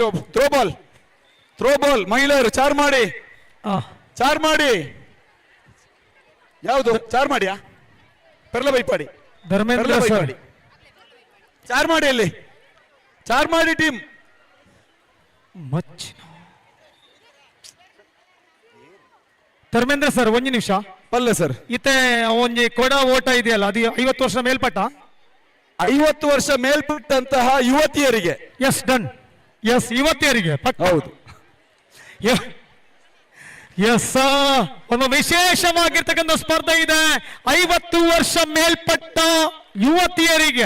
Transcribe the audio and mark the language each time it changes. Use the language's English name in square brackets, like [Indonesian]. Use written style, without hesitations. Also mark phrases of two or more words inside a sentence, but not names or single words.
[Kannada] ಥ್ರೋಬಾಲ್, ಥ್ರೋಬಾಲ್ ಮಹಿಳೆಯರು ಚಾರ್ಮಾಡಿ, ಚಾರ್ಮಾಡಿ ಯಾವುದು? ಚಾರ್ಮಾಡಿಯಾ? ಪೆರ್ಲ ಬೈಪಾಡಿ ಧರ್ಮೇಂದ್ರ ಸರ್. ಚಾರ್ಮಾಡಿಯಲ್ಲಿ ಚಾರ್ಮಾಡಿ ಟೀಮ್ ಧರ್ಮೇಂದ್ರ ಸರ್ ಒಂಜಿ ನಿಮಿಷ [Tulu] ಪಲ್ಲೆ ಸರ್. [Kannada] ಇತ್ತೆ ಒಂಜಿ ಕೊಡ ಓಟ ಇದೆಯಲ್ಲ, ಅದು 50 ವರ್ಷ ಮೇಲ್ಪಟ್ಟ? 50 ವರ್ಷ ಮೇಲ್ಪಟ್ಟಂತಹ ಯುವತಿಯರಿಗೆ. [English] yes done, [Kannada] ಎಸ್ ಯುವತಿಯರಿಗೆ ಹೌದು. ಎಸ್ ಒಂದು ವಿಶೇಷವಾಗಿರ್ತಕ್ಕಂಥ ಸ್ಪರ್ಧೆ ಇದೆ 50 ವರ್ಷ ಮೇಲ್ಪಟ್ಟ ಯುವತಿಯರಿಗೆ.